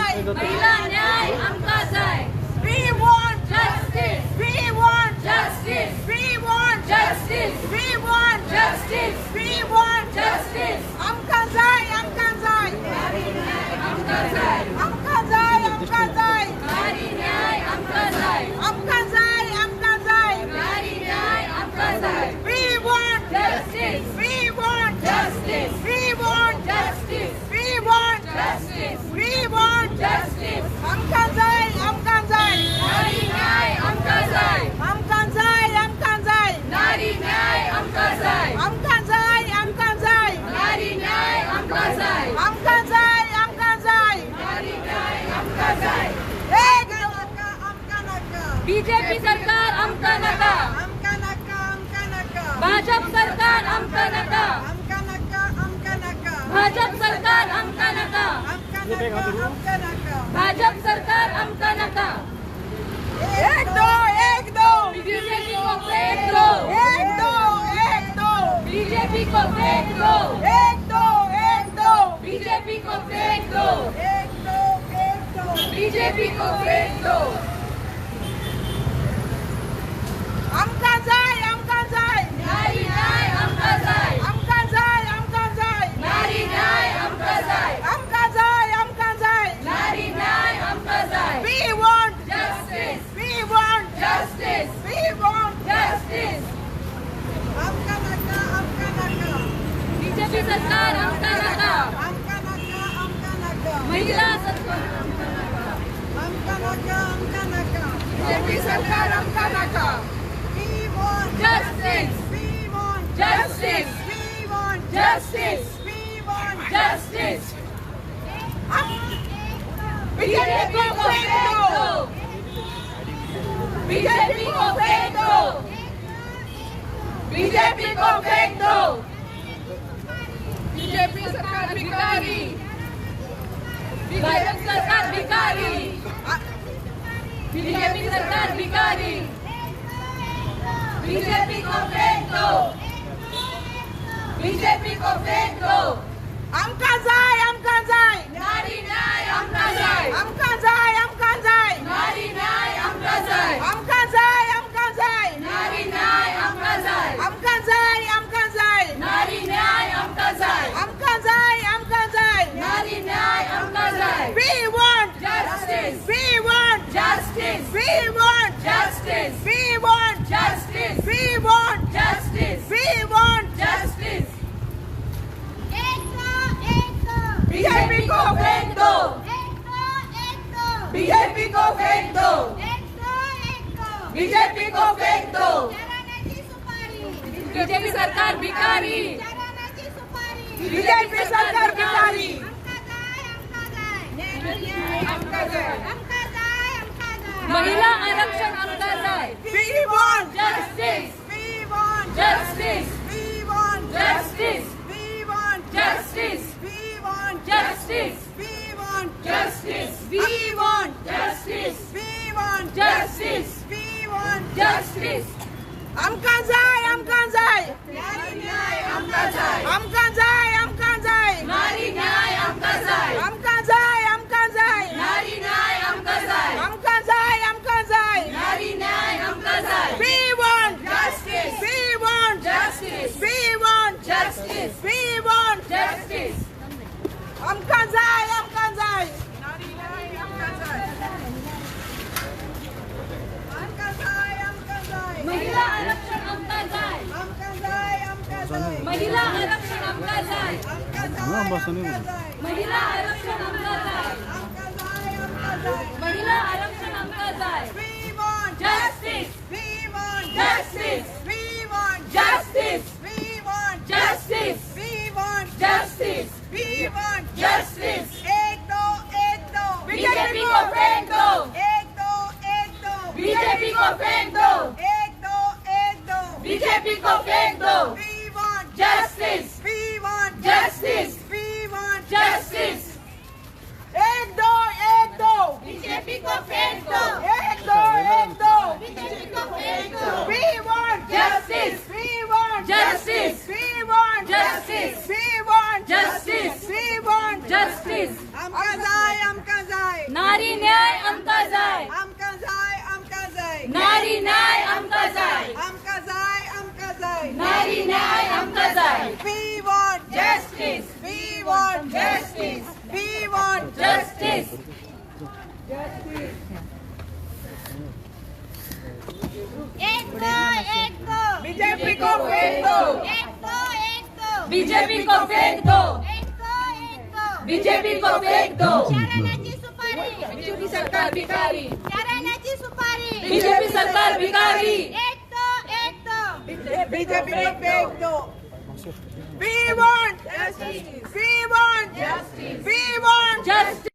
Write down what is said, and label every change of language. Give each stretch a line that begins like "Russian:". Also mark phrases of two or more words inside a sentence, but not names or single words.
Konkani: महिला न्याय आमकां जाय.
English: We want Justice. We want Justice. We want Justice. We want Justice. We want Justice.
Konkani: आमकां जाय आमकां जाय आमकां जाय. आमकां जाय आमकां जाय नारी न्याय आमकां जाय. आमकां जाय आमकां जाय नारी न्याय आमकां जाय. We want Justice. We want Justice. We want Justice. We want Justice. We want Justice. आमकां जाय आमकां जाय नारी न्याय आमकां जाय. आमकां जाय आमकां जाय नारी न्याय आमकां जाय. आमकां जाय आमकां जाय नारी न्याय आमकां जाय. आमकां जाय आमकां जाय नारी न्याय आमकां जाय. एक नाका आमकां नाका बीजेपी सरकार आमकां नाका. आमकां नाका आमकां नाका भाजप सरकार आमकां नाका. आमकां नाका आमकां नाका भाजप सरकार आमकां नाका. आमकां नाका आमकां नाका भाजप सरकार आमकां नाका.
Hindi: एक दो बीजेपी को फेंक दो. एक दो बीजेपी को फेंक दो. एक दो बीजेपी को फेंक दो. एक दो बीजेपी को फेंक दो.
Konkani: आमकां जाय आमकां जाय नारी न्याय आमकां जाय. आमकां जाय आमकां जाय नारी न्याय आमकां जाय. आमकां जाय आमकां जाय नारी न्याय आमकां जाय.
English: We want Justice. We want Justice. We want Justice.
Konkani: आमकां नाका बीजेपी सरकार आमकां नाका. आमकां नाका महिला सरकार आमकां नाका बीजेपी सरकार आमकां नाका.
English: We want Justice. We want Justice. We want Justice. We want Justice.
Hindi: बीजेपी को फेंक दो बीजेपी को फेंक दो. बीजेपी को फेंक दो.
Konkani: बीजेपी सरकार भिखारी. भाजप सरकार भिखारी. बीजेपी सरकार भिखारी.
Hindi: बीजेपी को फेंक दो. बीजेपी को फेंक दो.
Konkani: आमकां जाय नारी न्याय आमकां जाय. आमकां जाय नारी न्याय आमकां जाय. आमकां जाय नारी न्याय आमकां जाय. आमकां जाय नारी न्याय आमकां जाय. आमकां जाय नारी न्याय आमकां जाय.
English: We want Justice. We want Justice. We want Justice. We want Justice. We want Justice. We want Justice.
Hindi: बीजेपी को फेंक दो बीजेपी को फेंक दो. बीजेपी को फेंक दो.
Konkani: बीजेपी सरकार भिखारी. बीजेपी सरकार भिखारी महिला आरक्षण आमकां जाय.
English: We want Justice. We want Justice. We want Justice. We want Justice. We want Justice. We want Justice. We want Justice. We want Justice. We want Justice.
Konkani: आमकां जाय आमकां जाय. नारी आमकां जाय. आमकां जाय नारी न्याय आमकां जाय. आमकां जाय नारी न्याय आमकां जाय. आमकां जाय नारी न्याय आमकां जाय.
English: We want Justice. We want Justice. We want Justice. We want Justice.
Konkani: आमकां जाय नारी न्याय आमकां जाय आमकां जाय महिला आरक्षण आमकां जाय. आमकां जाय महिला आरक्षण आमकां जाय. आमकां जाय महिला आरक्षण आमकां जाय. महिला आरक्षण आमकां जाय.
English: We want Justice. We want Justice. We want Justice. We want Justice. We want Justice. We want Justice.
Hindi: एक दो बीजेपी को फेंक दो. एक दो बीजेपी को फेंक दो. एक दो बीजेपी को फेंक दो.
English: We want Justice. We want Justice. We want Justice.
Hindi: एक दो बीजेपी को फेंक दो. एक दो बीजेपी को फेंक दो.
English: We want Justice. We want Justice. We want Justice. We want Justice. We want Justice.
Konkani: आमकां जाय नारी न्याय आमका जाय आमका जाय आमका जाय नारी न्याय आमका जाय
English: We want Justice. We want Justice. We want Justice.
Hindi: एक दो बीजेपी को फेंक दो बीजेपी को फेंक दो एक दो बीजेपी को फेंक दो
Konkani: शरणाची सुपारी बीजेपी सरकार भिकारी शरणाची सुपारी बीजेपी सरकार भिकारी
Hindi: एक दो बीजेपी को फेंक दो
English: We want justice. We want justice. We want जस्टिस